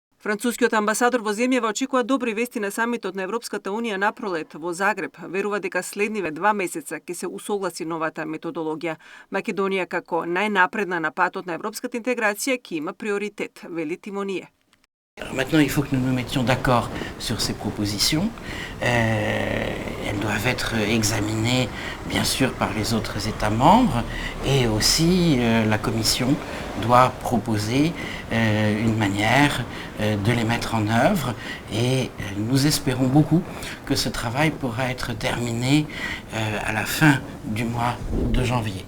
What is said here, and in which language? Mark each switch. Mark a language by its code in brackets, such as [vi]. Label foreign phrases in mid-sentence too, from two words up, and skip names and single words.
[mk] Францускиот амбасадор во земјава очекува добри вести на самитот на Европската унија на пролет во Загреб. Верува дека следниве 2 месеца ќе се усогласи новата методологија. Македонија како најнапредна на патот на европската интеграција ќе има приоритет, вели Тимоние. [fr] Maintenant, il faut que nous nous mettions d'accord sur ces propositions. Elles doivent être examinées, bien sûr, par les autres États membres, et aussi la Commission doit proposer une manière de les mettre en œuvre, et nous espérons beaucoup que ce travail pourra être terminé à la fin du mois de janvier.